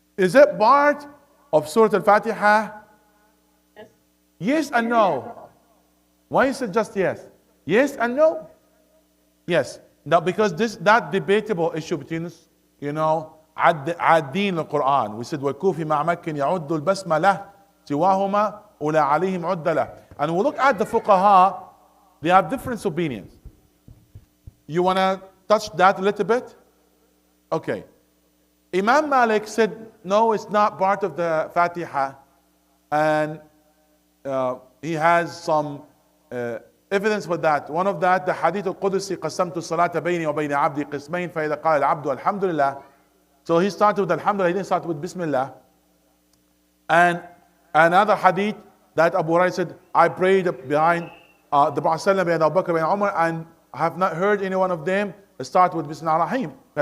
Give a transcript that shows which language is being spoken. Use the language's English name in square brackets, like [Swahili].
[English] Is it part of Surah Al-Fatiha? Yes. Yes and no. Why is it just yes? Yes and no? Yes. Now because that debatable issue between us, [Arabic] عادين القرآن. [English] We said [Arabic] وَالْكُوفِ مَعْ مَكٍّ يَعُدُّ الْبَسْمَلَةِ سِوَاهُمَا أُولَى عَلَيْهِمْ عُدَّ لَهُ. [English] And we look at the fuqaha, they have different opinions. You want to touch that a little bit? Okay. Imam Malik said, no, it's not part of the Fatiha. And he has some evidence for that. One of that, the Hadith al-Qudusi, [Arabic] قَسَمْتُ الصَّلَاةَ بَيْنِي وَبَيْنِ عَبْدِي قِسْمَيْنِ فَإِذَا قَالَ الْعَبْدُ الْحَمْدُ لِلَّهِ. [English] So he started with Alhamdulillah, he didn't start with Bismillah. And another hadith that Abu Hurairah said, I prayed behind the Prophet behind Abu Bakr, behind Umar, and I have not heard any one of them start with Bismillah ar-Rahim.